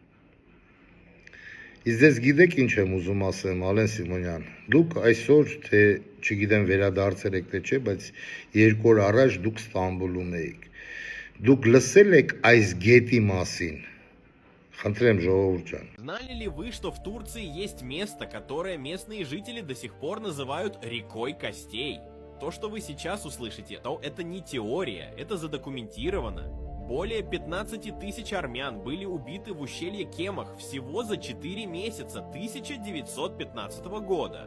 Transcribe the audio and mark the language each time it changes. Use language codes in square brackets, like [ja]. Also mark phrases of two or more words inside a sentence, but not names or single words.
[hy] Իսկ դες գիտեք ինչ եմ ուզում ասեմ, Ալեն Սիմոնյան։ Դուք այսօր, թե չգիտեմ վերադարձել եք թե չէ, բայց 2 օր առաջ դուք Ստամբուլում էիք։ Դուք լսել եք այս գետի մասին։ Խնդրեմ, ժողովուրդ ջան։ [ru] Знали ли вы, что в Турции есть место, которое местные жители до сих пор называют рекой костей? То, что вы сейчас услышите, то это не теория, это задокументировано. Более 15 тысяч армян были убиты в ущелье Кемах всего за 4 месяца 1915 года.